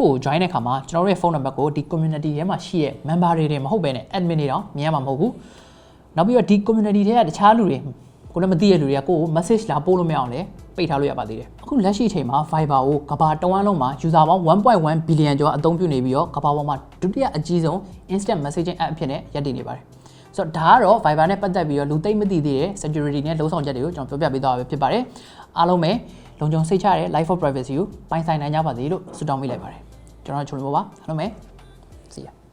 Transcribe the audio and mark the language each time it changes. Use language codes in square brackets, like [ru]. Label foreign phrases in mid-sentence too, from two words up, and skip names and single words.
[my] ကို join တဲ့အခါမှာကျွန်တော်တို့ရဲ့ [en] phone number [my] ကိုဒီ community ထဲမှာရှိတဲ့ member တွေမဟုတ်ဘဲနဲ့ admin တွေတောင်မြင်ရမှာမဟုတ်ဘူးနောက်ပြီးတော့ဒီ community ထဲကတခြားလူတွေကိုလည်းမသိတဲ့လူတွေကကိုယ့်ကို message လာပို့လို့မရအောင်လဲပိတ်ထားလို့ရပါသေးတယ်အခုလက်ရှိအချိန်မှာ Viber ကိုကမ္ဘာတဝန်းလုံးမှာ user ပေါင်း 1.1 billion ကျော်အသုံးပြုနေပြီးတော့ကမ္ဘာပေါ်မှာဒုတိယအကြီးဆုံး [en] instant messaging app [my] အဖြစ်နဲ့ရပ်တည်နေပါတယ်ဆိုတော့ဒါကတော့ Viber နဲ့ပတ်သက်ပြီးတော့လူသိမသိသေးတဲ့ security နဲ့လုံဆောင်ချက်တွေကိုကျွန်တော်ပြောပြပေးသွားတာပဲဖြစ်ပါတယ်အားလုံးပဲလုံခြုံစိတ်ချတဲ့ [en] life of privacy [my] ကိုပိုင်ဆိုင်နိုင်ကြပါစေလို့ဆုတောင်းမိလိုက်ပါတယ်ကျွန်တော်ချိုးလို့ပါအားလုံးပဲ [en] see ya